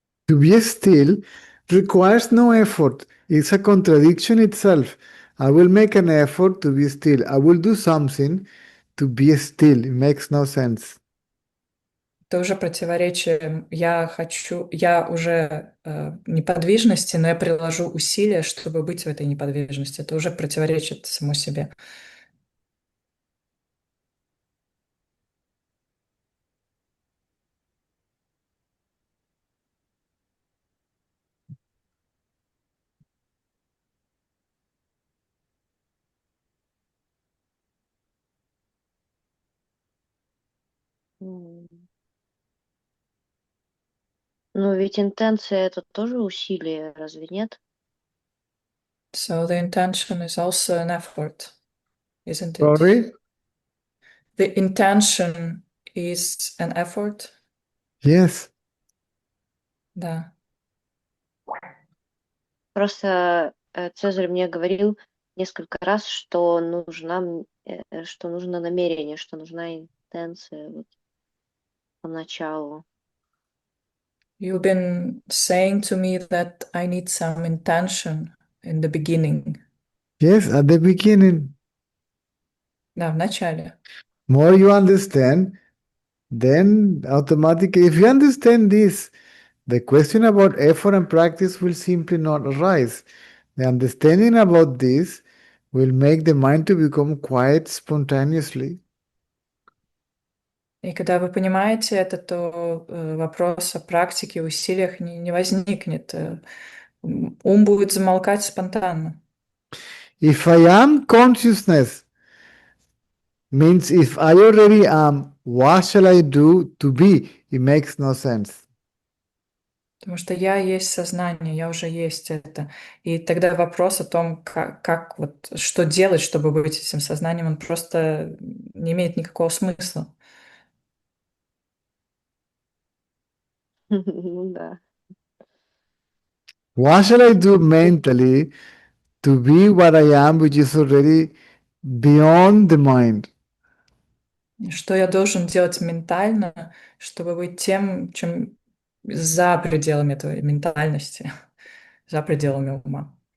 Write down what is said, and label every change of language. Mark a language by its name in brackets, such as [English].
[English] To be still requires no effort. It's a contradiction itself. I will make an effort to be still. I will do something to be still. It makes no sense. [Russian] Это уже противоречие. Я уже неподвижности, но я приложу усилия, чтобы быть в этой неподвижности. Это уже противоречит само себе. М. Но ведь интенция это тоже усилие, разве нет? [English] So the intention is also an effort, isn't it? Sorry? The intention is an effort. Yes. [Russian] Да. Просто Цезарь мне говорил несколько раз, что что нужно намерение, что нужна интенция вот поначалу. [English] You've been saying to me that I need some intention in the beginning. Yes, at the beginning. [Russian] Да, в начале. [English] More you understand, then automatically, if you understand this, the question about effort and practice will simply not arise. The understanding about this will make the mind to become quiet spontaneously. [Russian] И когда вы понимаете это, то вопрос о практике, усилиях не возникнет. Ум будет замолкать спонтанно. [English] If I am consciousness, means if I already am, what shall I do to be? It makes no sense. [Russian] Потому что я есть сознание, я уже есть это. И тогда вопрос о том, как вот, что делать, чтобы быть этим сознанием, он просто не имеет никакого смысла. Ну да. [English] What shall I do mentally to be what I am, which is already beyond the mind? [Russian] Что я должен делать ментально, чтобы быть тем, чем за пределами этой ментальности, за пределами ума.